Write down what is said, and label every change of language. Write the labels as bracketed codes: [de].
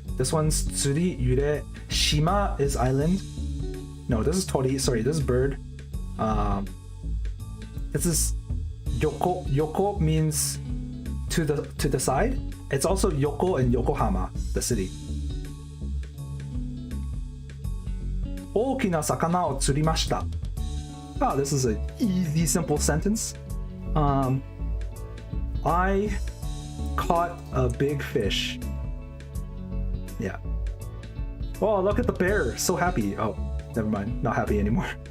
[en] This one's Tsuri, Yure. Shima is island. No, this is Tori. Sorry, this is bird. This is Yoko. Yoko means to the side. It's also Yoko and Yokohama, the city. [ja] 大きな魚を釣りました。 [en] Oh, this is an easy, simple sentence. I caught a big fish. Yeah. Oh, look at the bear. So happy. Oh, never mind. Not happy anymore.